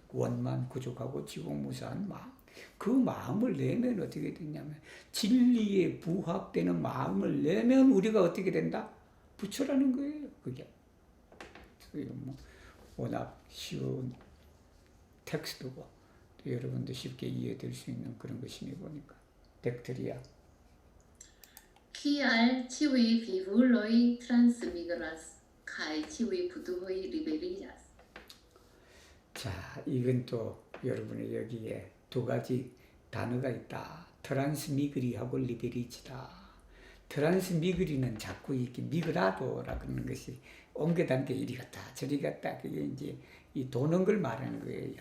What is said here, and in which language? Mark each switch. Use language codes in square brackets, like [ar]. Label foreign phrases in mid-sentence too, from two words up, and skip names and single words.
[ko] 원만 구족하고 지공무사한 마음. 그 마음을 내면 어떻게 되냐면 진리에 부합되는 마음을 내면 우리가 어떻게 된다? 부처라는 거예요. 그게. 뭐 워낙 쉬운 텍스트고 또 여러분도 쉽게 이해될 수 있는 그런 것이니 보니까. 덱트리아. [eo] Kial ĉiuj vivuloj transmigras kaj ĉiuj puduhoj liberiĝas? [ko] 자, 이건 또 여러분의 여기에 두 가지 단어가 있다. 트란스미그리하고 리베리지다. 트란스미그리는 자꾸 이렇게 미그라도라 그러는 것이 옮겨다니까 이리 갔다 저리 갔다 그게 이제 이 도는 걸 말하는 거예요.